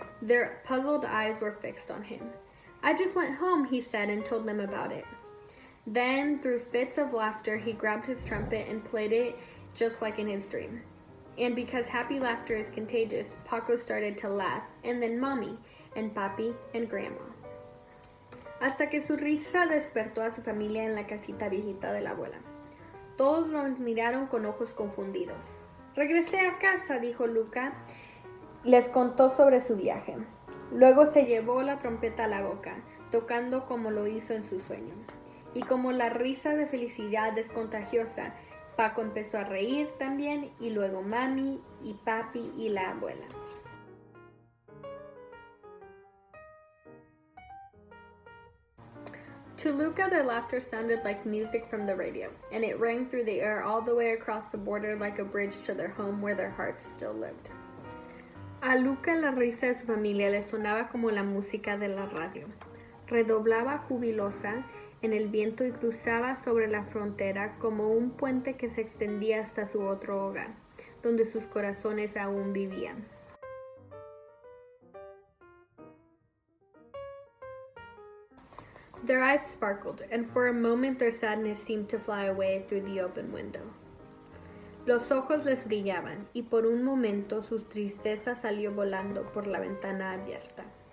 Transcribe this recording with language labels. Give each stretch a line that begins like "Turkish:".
English: Their puzzled eyes were fixed on him. I just went home, he said, and told them about it. Then, through fits of laughter, he grabbed his trumpet and played it just like in his dream. And because happy laughter is contagious, Paco started to laugh, and then Mommy, and Papi, and Grandma.
Spanish: Hasta que su risa despertó a su familia en la casita viejita de la abuela. Todos los miraron con ojos confundidos. Regresé a casa, dijo Luca. Les contó sobre su viaje. Luego se llevó la trompeta a la boca, tocando como lo hizo en su sueño. Y como la risa de felicidad es contagiosa, Paco empezó a reír también, y luego Mami y Papi y la abuela.
English: To Luca, their laughter sounded like music from the radio, and it rang through the air all the way across the border like a bridge to their home where their hearts still lived.
Spanish: A Luca la risa de su familia le sonaba como la música de la radio. Redoblaba jubilosa en el viento y cruzaba sobre la frontera como un puente que se extendía hasta su otro hogar, donde sus corazones aún vivían.
English: Their eyes sparkled, and for a moment their sadness seemed to fly away through the open window.
Spanish: Los ojos les brillaban, y por un momento su tristeza salió volando por la ventana abierta.